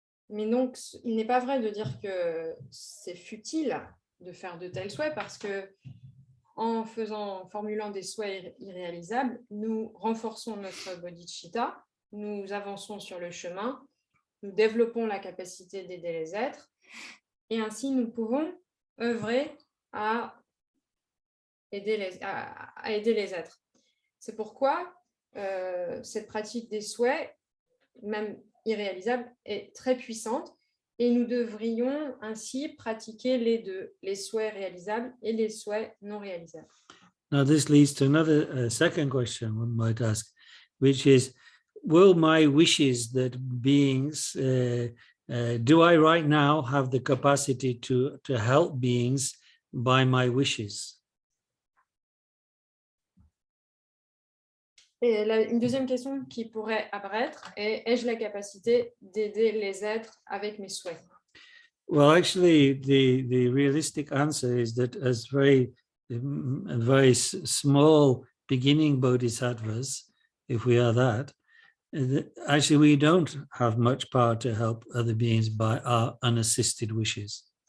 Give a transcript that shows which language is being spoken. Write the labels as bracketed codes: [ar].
[fr] Mais donc, il n'est pas vrai de dire que c'est futile de faire de tels souhaits parce que en formulant des souhaits irréalisables, nous renforçons notre bodhicitta, nous avançons sur le chemin, nous développons la capacité d'aider les êtres et ainsi nous pouvons œuvrer à aider les êtres. C'est pourquoi cette pratique des souhaits, même irréalisable, est très puissante et nous devrions ainsi pratiquer les deux, les souhaits réalisables et les souhaits non réalisables. [en] Now this leads to another second question one might ask, which is, will my wishes that beings, do I right now have the capacity to help beings by my wishes? [fr] Et une deuxième question qui pourrait apparaître est, ai-je la capacité d'aider les êtres avec mes souhaits? [en] Well, actually, the realistic answer is that as very small beginning bodhisattvas, if we are that, actually we don't have much power to help other beings by our unassisted wishes.